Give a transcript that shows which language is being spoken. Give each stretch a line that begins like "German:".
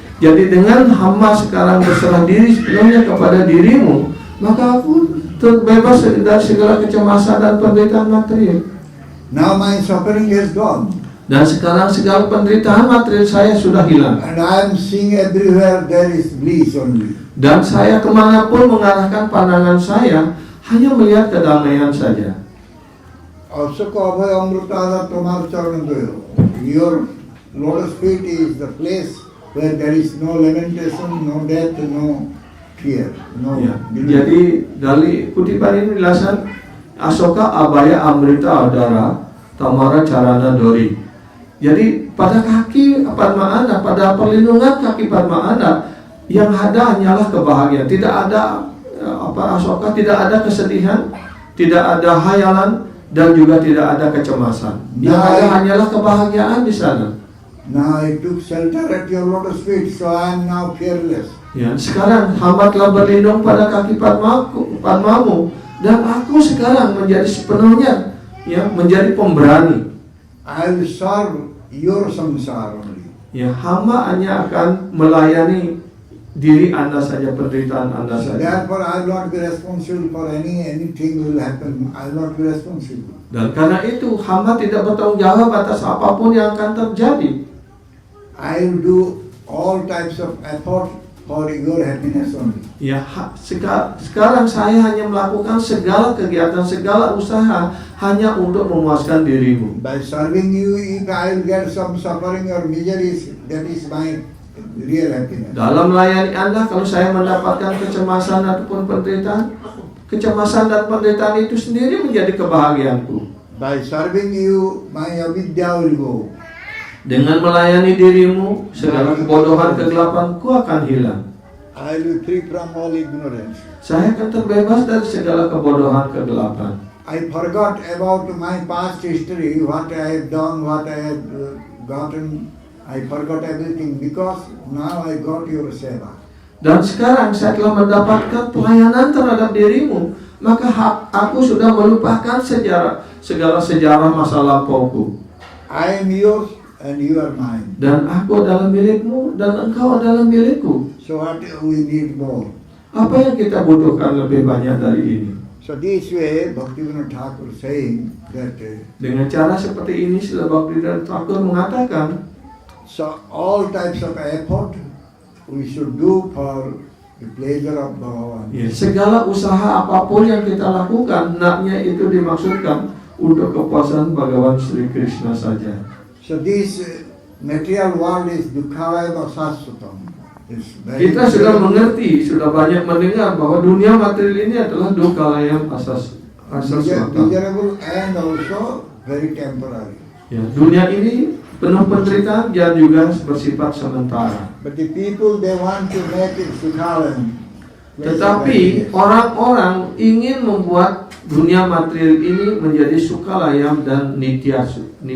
Indonesian: Jadi dengan hamba sekarang berserah diri sepenuhnya kepada dirimu, maka aku terbebas dari segala kecemasan dan penderitaan material.
English: Now my suffering is gone.
Indonesian: Dan sekarang segala penderitaan material saya sudah hilang.
English: And I am seeing everywhere there is bliss only.
Indonesian: Dan saya kemanapun mengarahkan pandangan saya hanya melihat kedamaian saja.
Bangla: Ashok অভয় অমৃত আধার তোমার চরণ দয়
English: Your lotus feet is the place where there is no lamentation, no death, no fear, no.
Indonesian: Ya. Jadi dari kutipan ini dilasan Asoka Abaya Amrita Adara Tamara Carana Dori. Jadi pada kaki Padma Anda, pada perlindungan kaki Padma Anda yang ada hanyalah kebahagiaan. Tidak ada Asoka, tidak ada kesedihan, tidak ada hayalan dan juga tidak ada kecemasan. Yang ada hanyalah kebahagiaan di sana.
English: Now I took shelter at your lotus feet, so I am now fearless.
Indonesian: Ya, sekarang hamba telah berlindung pada kaki Padmamu, Dan aku sekarang menjadi sepenuhnya menjadi pemberani.
English: I will serve your samsara only.
Indonesian: Hamba hanya akan melayani diri Anda saja, penderitaan Anda
English: So
Indonesian: saja.
English: therefore I will not be responsible for anything will happen. I will not be responsible.
Indonesian: Dan karena itu hamba tidak bertanggung jawab atas apapun yang akan terjadi.
English: I will do all types of effort for your happiness only.
Indonesian: Sekarang saya hanya melakukan segala kegiatan, segala usaha hanya untuk memuaskan dirimu.
English: By serving you, if I will get some suffering or miseries, that is my real happiness.
Indonesian: Dalam melayani Anda, kalau saya mendapatkan kecemasan ataupun penderitaan, kecemasan dan penderitaan itu sendiri menjadi kebahagiaanku.
English: By serving you, my avidya will go.
Indonesian: Dengan melayani dirimu, segala kebodohan, kegelapanku akan hilang.
English: I will be free from all ignorance.
Indonesian: Saya akan terbebas dari segala kebodohan, kegelapan.
English: I forgot about my past history, what I have done, what I have gotten. I forgot everything because now I got your seva.
Indonesian: Dan sekarang saya telah mendapatkan pelayanan terhadap dirimu, maka aku sudah melupakan segala sejarah masa lampauku.
English: I am yours and you are mine.
Indonesian: Dan aku adalah milikmu dan engkau adalah milikku.
English: So what we need more?
Indonesian: Apa yang kita butuhkan lebih banyak dari ini?
English: So this way, Bhaktivinoda Thakur saying that
Indonesian: Dengan cara seperti ini, Srila Bhaktivinoda Thakur mengatakan,
English: so all types of effort we should do for the pleasure of Bhagavan.
Indonesian: segala usaha apapun yang kita lakukan, naknya itu dimaksudkan untuk kepuasan Bhagavan Sri Krishna saja.
English: So this material world is dukkhalaya sasvatam.
Indonesian: Kita sudah mengerti, sudah banyak mendengar bahwa dunia material ini adalah dukkhalayam asas
English: miserable and also very temporary.
Indonesian: Dunia ini penuh penderitaan dan juga bersifat sementara.
English: But the people they want to make it sukhalayam.
Indonesian: Tetapi orang-orang ingin membuat dunia material ini menjadi sukalayam dan nityasa.